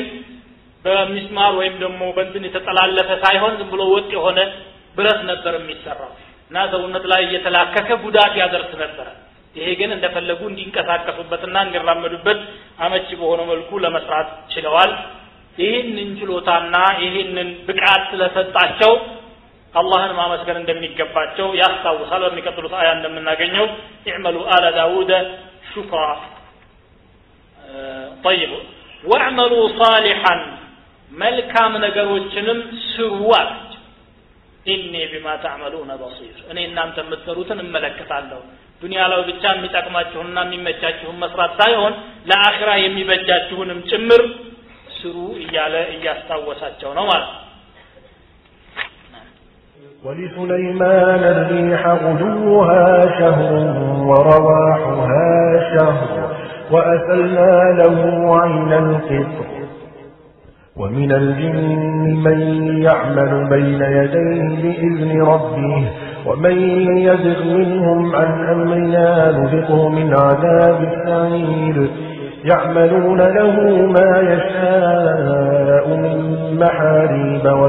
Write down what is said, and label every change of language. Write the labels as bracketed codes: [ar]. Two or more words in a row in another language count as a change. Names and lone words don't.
[am] በሚስማር ወይም ደግሞ በእንትን የተጠላለፈ ሳይሆን ዝም ብሎ ወጥ የሆነ ብረት ነበር የሚሰራው እና ሰውነት ላይ እየተላከከ ጉዳት ያደርስ ነበር ይሄ ግን እንደፈለጉ እንዲንቀሳቀሱበትና እንዲራመዱበት አመቺ በሆነ መልኩ ለመስራት ችለዋል ይሄንን ችሎታና ይሄንን ብቃት ስለሰጣቸው አላህን ማመስገን እንደሚገባቸው ያስታውሳል በሚቀጥሉት አያ እንደምናገኘው [ar] اعملوا آل داوود شكرا طيب واعملوا صالحا [am] መልካም ነገሮችንም ስሩዋት [ar] إني بما تعملون بصير [am] እኔ እናንተ የምትሰሩትን እመለከታለሁ ዱንያ ላይ ብቻ የሚጠቅማችሁና የሚመቻችሁን መስራት ሳይሆን ለአኺራ የሚበጃችሁንም ጭምር ስሩ እያለ እያስታወሳቸው ነው ማለት [ar] ولسليمان الريح غدوها شهر ورواحها شهر وأسلنا له عين القطر ومن الجن من يعمل بين يديه بإذن ربه ومن يزغ منهم عن أمرنا نذقه من عذاب السعير يعملون له ما يشاء من محاريب